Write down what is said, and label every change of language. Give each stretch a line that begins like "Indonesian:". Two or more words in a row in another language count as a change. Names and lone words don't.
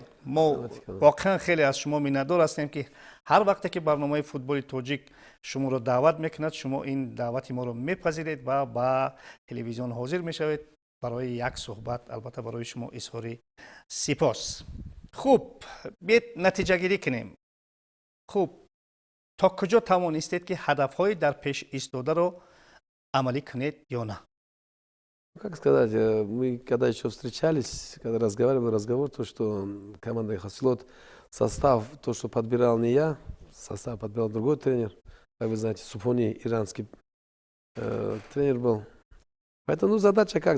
Tajik: Мо воқеан хеле аз шумо миннатдор ҳастем ки ҳар вақте ки барномаи футболи тоҷик шуморо даъват мекунад, шумо ин даъвати моро мепазиред ва ба телевизион ҳозир мешавед барои як суҳбат, албатта барои шумо изҳори сипос. Хуб, биед натиҷагирӣ кунем. Хуб, то куҷо тавонистед ки ҳадафҳои дар пеш истодаро амалӣ кунед ё на?
Russian: Как сказать, мы когда еще встречались, когда разговаривали, разговор, то, что команда Хасилот, состав, то, что подбирал не я, состав подбирал другой тренер. Как вы знаете, Суфони, иранский тренер был. Поэтому задача как?